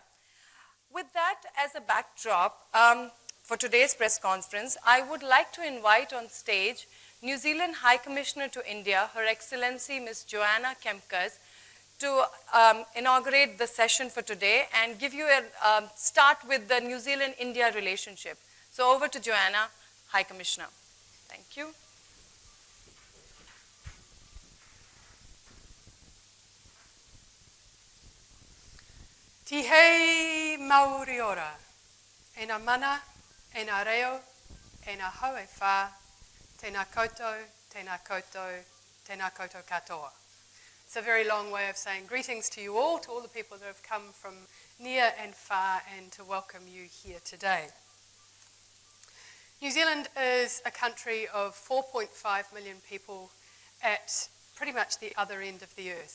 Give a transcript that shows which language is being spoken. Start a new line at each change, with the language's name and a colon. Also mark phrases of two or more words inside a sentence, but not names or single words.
English: With that as a backdrop, for today's press conference, I would like to invite on stage New Zealand High Commissioner to India, Her Excellency Ms. Joanna Kemkers, to inaugurate the session for today and give you a start with the New Zealand-India relationship. So over to Joanna, High Commissioner. Thank you.
Māori: Tihei mauri ora, ena mana, ena reo, ena haue wha, tēnā koutou, tēnā koutou, tēnā koutou katoa.
English: It's a very long way of saying greetings to you all, to all the people that have come from near and far, and to welcome you here today. New Zealand is a country of 4.5 million people at pretty much the other end of the earth.